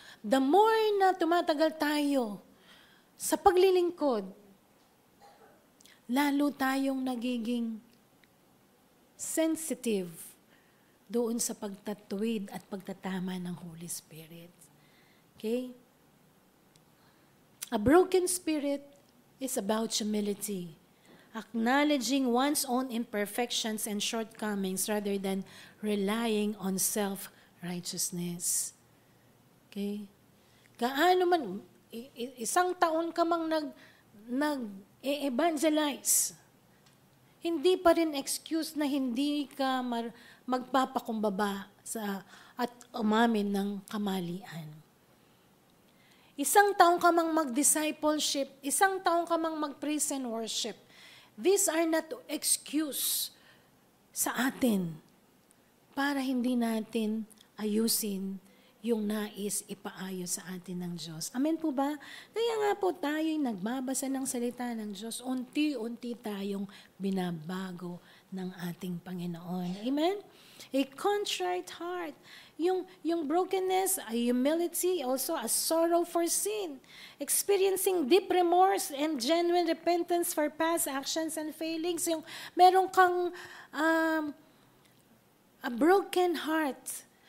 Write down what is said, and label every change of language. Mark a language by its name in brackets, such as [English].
[Filipino] The more na tumatagal tayo sa paglilingkod, lalo tayong nagiging sensitive doon sa pagtatuwid at pagtatama ng Holy Spirit. [English] Okay? A broken spirit is about humility, acknowledging one's own imperfections and shortcomings rather than relying on self-righteousness. [Filipino] Okay? Gaano man, isang taon ka mang nag-evangelize, hindi pa rin excuse na hindi ka magpapakumbaba at umamin ng kamalian. Isang taon ka mang mag-discipleship, isang taon ka mang mag-praise and worship. [English] These are not excuse [Filipino] sa atin para hindi natin ayusin yung nais ipaayos sa atin ng Diyos. Amen po ba? Kaya nga po tayo'y nagbabasa ng salita ng Diyos, unti-unti tayong binabago ng ating Panginoon. [English] Amen? A contrite heart. Yung brokenness, a humility, also a sorrow for sin. Experiencing deep remorse and genuine repentance for past actions and failings. [Filipino] Yung meron kang [English] a broken heart.